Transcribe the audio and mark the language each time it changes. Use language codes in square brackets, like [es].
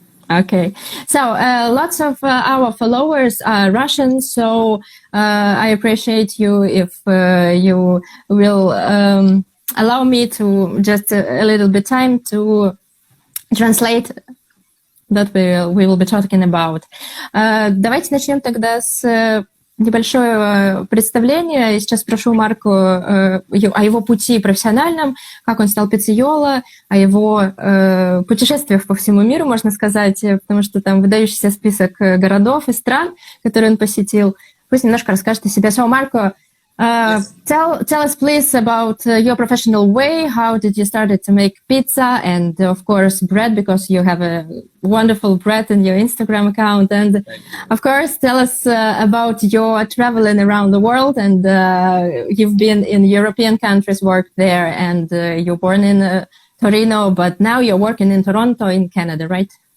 [en] Okay, so lots of our followers are Russian, so I appreciate you if you will allow me to just a little bit time to translate that we will be talking about. [ru] Давайте начнем тогда с небольшое представление. Я сейчас спрошу Марку о его пути профессиональном, как он стал пиццайоло, о его путешествиях по всему миру, можно сказать, потому что там выдающийся список городов и стран, которые он посетил. Пусть немножко расскажет о себе. [en] So, Marco, Yes. tell us please about your professional way. How did you started to make pizza and of course bread, because you have a wonderful bread in your Instagram account, and of course tell us about your traveling around the world, and you've been in European countries, worked there, and you're born in Torino, but now you're working in Toronto in Canada, right?